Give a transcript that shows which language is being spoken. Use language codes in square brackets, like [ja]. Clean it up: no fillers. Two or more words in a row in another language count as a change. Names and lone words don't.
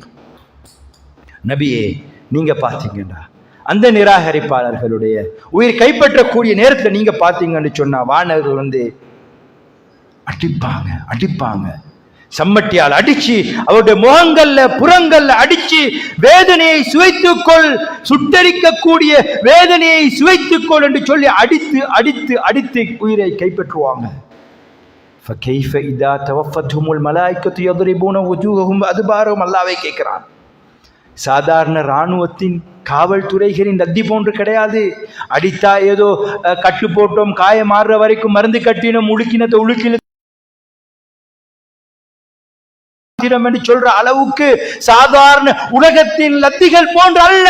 [ta] நபியே, நீங்க பாத்தீங்கன்னா அந்த நிராகரிப்பாளர்களுடைய உயிர் கைப்பற்றக்கூடிய நேரத்தில் நீங்க பாத்தீங்கன்னு சொன்னா வானவர்கள் வந்து அடிப்பாங்க, சம்மட்டியால் அடிச்சு அவருடைய முகங்கள்ல புறங்கள்ல அடிச்சு வேதனையை சுவைத்துக்கொள், சுட்டரிக்கக்கூடிய வேதனையை சுவைத்துக்கொள் என்று சொல்லி அடித்து அடித்து அடித்து உயிரை கைப்பற்றுவாங்க. [ar] فكيف اذا توفتهم الملائكه يضربون وجوههم وادبارهم. [ta] அல்லாஹ்வே கேட்கிறான். சாதாரண இராணுவத்தின் காவல்துறைகளின் ரத்தி போன்று கிடையாது. அடித்தா ஏதோ கட்டு போட்டோம், காயம் மாறுற வரைக்கும் மருந்து கட்டினோம், உழுக்கினத்தை உழுக்கின என்று சொல்ற அளவுக்கு சாதாரண உலகத்தின் லத்திகள் போன்று அல்ல.